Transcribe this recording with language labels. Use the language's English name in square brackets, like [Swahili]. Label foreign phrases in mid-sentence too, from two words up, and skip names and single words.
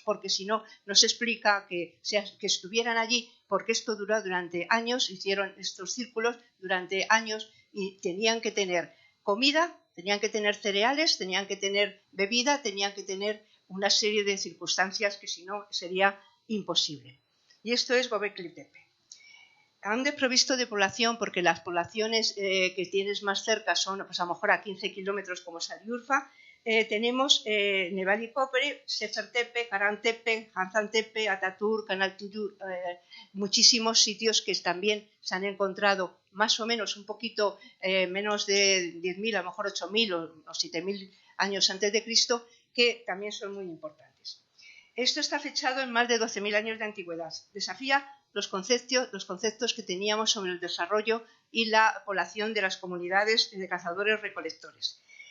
[Spanish] Porque si no, no se explica que estuvieran allí, porque esto duró durante años, hicieron estos círculos durante años, y tenían que tener comida, tenían que tener cereales, tenían que tener bebida, tenían que tener una serie de circunstancias que si no sería imposible. Y esto es Gobekli Tepe. Han desprovisto de población porque las poblaciones que tienes más cerca son, pues a lo mejor a 15 kilómetros, como Sariurfa. Tenemos Nebali Kori, Sefer Tepe, Karan Tepe, Hazan Tepe, Ataturk, Kanal-Tuyur, muchísimos sitios que también se han encontrado más o menos un poquito menos de 10.000, a lo mejor 8.000 o 7.000 años antes de Cristo, que también son muy importantes. Esto está fechado en más de 12.000 años de antigüedad. Desafía los conceptos que teníamos sobre el desarrollo y la población de las comunidades de cazadores-recolectores.